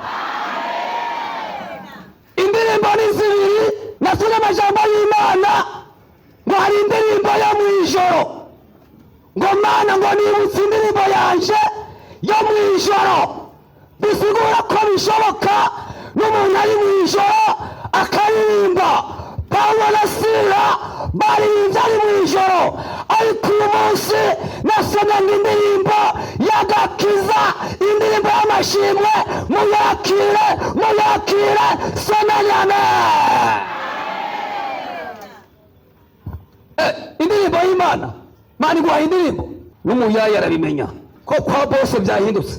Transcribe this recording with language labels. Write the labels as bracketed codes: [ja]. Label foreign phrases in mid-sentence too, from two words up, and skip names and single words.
[rn] Indirimbo ni zibiri, nasomye amajambo y'Imana ngo hari indirimbo yo mw'ijoro, ngo Mana ngo nibutse indirimbo yanje yo mw'ijoro. Bisigura ko bishoboka n'umuntu ari mw'ijoro akaririmba. Pawulo na Sila baririmbye ari mw'ijoro, ariko uyu munsi nasomye indirimbo y'agakiza, indirimbo y'amashimwe. Muyakire, muyakire, sonanyame. Indirimbo y'Imana, Mana iguha indirimbo n'umuyaya arabimenya ko kwa bose byahindutse.